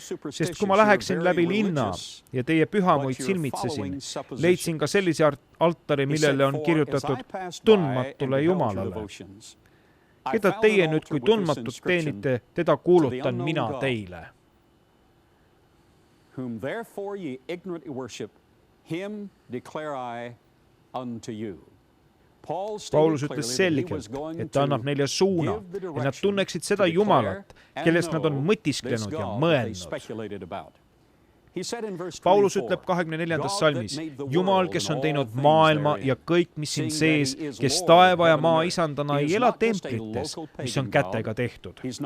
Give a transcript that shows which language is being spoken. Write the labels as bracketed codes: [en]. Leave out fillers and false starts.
[et] Sest kui ma läheksin läbi linna ja teie pühamuid silmitsesin, leidsin ka sellise altari, millele on kirjutatud tundmatule Jumalale. Keda teie nüüd, kui tundmatut teenite, teda kuulutan mina teile. [en] Whom therefore ye ignorantly worship, him declare I unto you. [et] Paulus ütles selgelt, et ta annab neile suuna, et nad tunneksid seda Jumalat, kellest nad on mõtisklenud ja mõelnud. Paulus ütleb 24. salmis, Jumal, kes on teinud maailma ja kõik, mis siin sees, kes taeva ja maa isandana ei ela templites, mis on kätega tehtud.